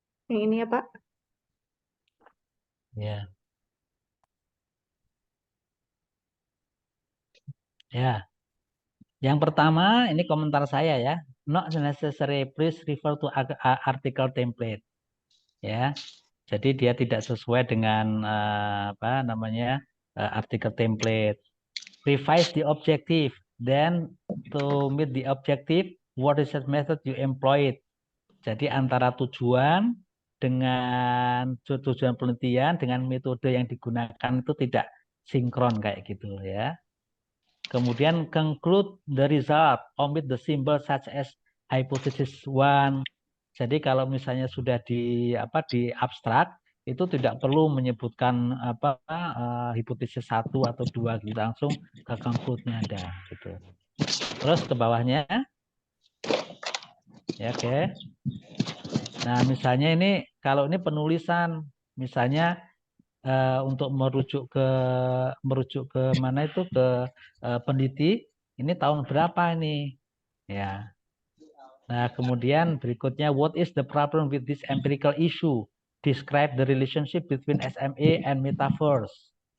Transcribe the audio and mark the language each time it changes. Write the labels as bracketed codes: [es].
[id] Yang ini ya, Pak? Ya, ya. Yang pertama ini komentar saya ya. [en] not necessary. Please refer to article template. [id] Ya, jadi dia tidak sesuai dengan apa namanya artikel template. [en] Revise the objective. Then to meet the objective, what research method you employed. [id] Jadi antara tujuan dengan tujuan penelitian dengan metode yang digunakan itu tidak sinkron kayak gitu ya. Kemudian [en] conclude the result, omit the symbol such as hypothesis one. [id] Jadi kalau misalnya sudah di abstrak itu tidak perlu menyebutkan hipotesis satu atau dua gitu, langsung ke conclude-nya ada gitu. Terus ke bawahnya ya oke. Nah, misalnya ini kalau ini penulisan misalnya untuk merujuk ke mana itu ke peneliti ini tahun berapa ini ya. Nah, kemudian berikutnya [en] what is the problem with this empirical issue? Describe the relationship between SMA and metaverse.